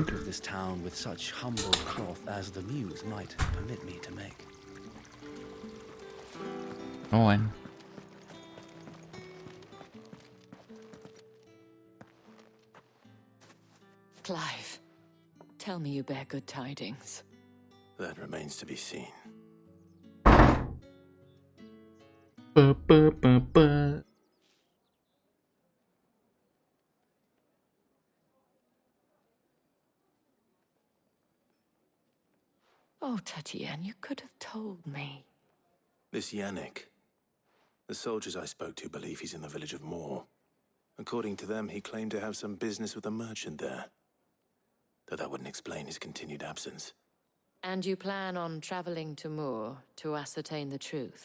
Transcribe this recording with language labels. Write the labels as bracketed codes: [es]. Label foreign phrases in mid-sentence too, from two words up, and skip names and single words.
[en] folk of this town with such humble cloth as the muse might permit me to make. No one. Clive, tell me you bear good tidings. That remains to be seen. Ba, ba, ba, ba. Oh, Tatienne, you could have told me. This Yannick. The soldiers I spoke to believe he's in the village of Moor. According to them, he claimed to have some business with a merchant there. Though that wouldn't explain his continued absence. And you plan on traveling to Moor to ascertain the truth?